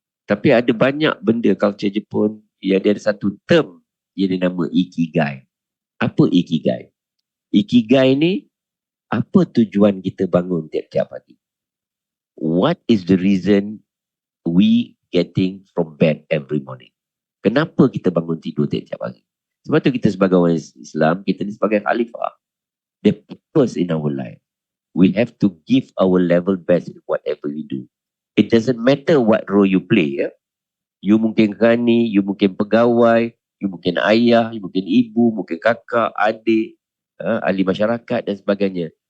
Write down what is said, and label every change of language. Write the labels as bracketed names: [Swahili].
[Malay] Tapi ada banyak benda culture Jepun, yang dia ada satu term yang dinama Ikigai. Apa Ikigai? Ikigai ni, apa tujuan kita bangun tiap-tiap pagi? [English] What is the reason we getting from bed every morning? [Malay] Kenapa kita bangun tidur tiap-tiap pagi? Sebab tu kita sebagai orang Islam, kita ni sebagai khalifah. [English] The purpose in our life. We have to give our level best in whatever we do. It doesn't matter what role you play. Ya? [Malay] You mungkin rani, you mungkin pegawai, you mungkin ayah, you mungkin ibu, mungkin kakak, adik, ahli masyarakat dan sebagainya.